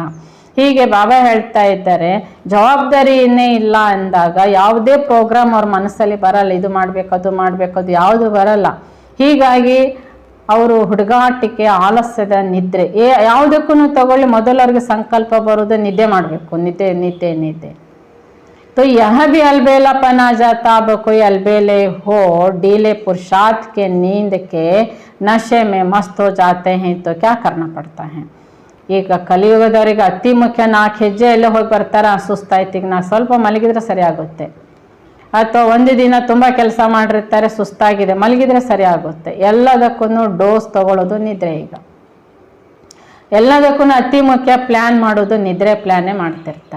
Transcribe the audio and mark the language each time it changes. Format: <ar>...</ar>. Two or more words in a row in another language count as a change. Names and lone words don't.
<kn>ಹೀಗೆ ಬಾಬಾ ಹೇಳ್ತಾ ಇದ್ದಾರೆ, ಜವಾಬ್ದಾರಿನೇ ಇಲ್ಲ ಅಂದಾಗ ಯಾವುದೇ ಪ್ರೋಗ್ರಾಮ್ ಅವ್ರ ಮನಸ್ಸಲ್ಲಿ ಬರಲ್ಲ. ಇದು ಮಾಡಬೇಕು, ಅದು ಮಾಡಬೇಕು, ಅದು ಯಾವುದು ಬರಲ್ಲ. ಹೀಗಾಗಿ ಅವರು ಹುಡುಗಾಟಿಕೆ, ಆಲಸ್ಯದ ನಿದ್ರೆ, ಯಾವುದಕ್ಕೂ ತಗೊಳ್ಳಿ ಮೊದಲು ಅವ್ರಿಗೆ ಸಂಕಲ್ಪ ಬರೋದು ನಿದ್ದೆ ಮಾಡಬೇಕು, ನಿದ್ದೆ ನಿದ್ದೆ ನಿದ್ದೆ.</kn> <hi>तो यह भी अलबेलापन आ जाता. अब कोई अलबेले हो डीले पुरुषार्थ के नींद के नशे में मस्त हो जाते हैं तो क्या करना पड़ता है.</hi> <kn>ಈಗ ಕಲಿಯುಗದವರಿಗೆ ಅತಿ ಮುಖ್ಯ 4 ಹೆಜ್ಜೆ ಎಲ್ಲ ಹೋಗಿ ಬರ್ತಾರೆ, ಸುಸ್ತಾಯ್ತು, ಈಗ ನಾ ಸ್ವಲ್ಪ ಮಲಗಿದ್ರೆ ಸರಿ ಆಗುತ್ತೆ. ಅಥವಾ ಒಂದು ದಿನ ತುಂಬ ಕೆಲಸ ಮಾಡಿರ್ತಾರೆ, ಸುಸ್ತಾಗಿದೆ, ಮಲಗಿದ್ರೆ ಸರಿ ಆಗುತ್ತೆ. ಎಲ್ಲದಕ್ಕೂ ಡೋಸ್ ತಗೊಳ್ಳೋದು ನಿದ್ರೆ. ಈಗ ಎಲ್ಲದಕ್ಕೂ ಅತಿ ಮುಖ್ಯ ಪ್ಲ್ಯಾನ್ ಮಾಡೋದು ನಿದ್ರೆ ಪ್ಲ್ಯಾನೇ ಮಾಡ್ತಿರ್ತಾರೆ.</kn>